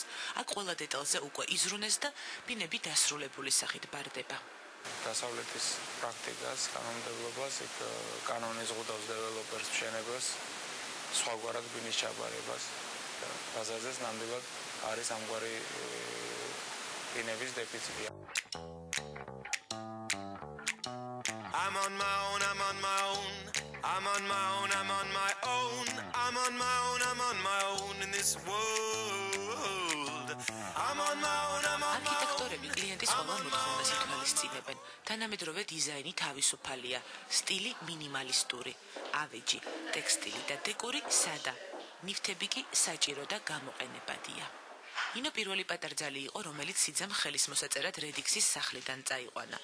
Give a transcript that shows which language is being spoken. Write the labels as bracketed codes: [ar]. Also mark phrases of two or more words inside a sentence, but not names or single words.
[ka] აქ ყველა დეტალზე უკვე იზრუნეს და ბინები დასრულებული სახით ბარდება. დასავლეთის პრაქტიკას, კანონმდებლობას, იქ კანონი ზღუდავს დეველოპერს მშენებას, სხვაგვარად ბინის ჩაბარებას. ბაზარზეც ნამდვილად არის ამგვარი ბინების დეფიციტი. [en] I'm on my own, I'm on my own. I'm on my own, I'm on my own. I'm on my own, I'm on my own in this world. I'm on my own, I'm on my own. [ka] არქიტექტორები კლიენტის ყველა მოთხოვნას ითვალისწინებენ. თანამედროვე დიზაინი თავისუფალია, სტილი მინიმალისტური, ავეჯი, ტექსტილი და დეკორი სადა, ნივთები კი საჭირო და გამოყენებადია. ინო პირველი პატარძალი იყო, რომელიც სიძამ ხელის მოსაწერად რედიქსის სახლიდან წაიყვანა.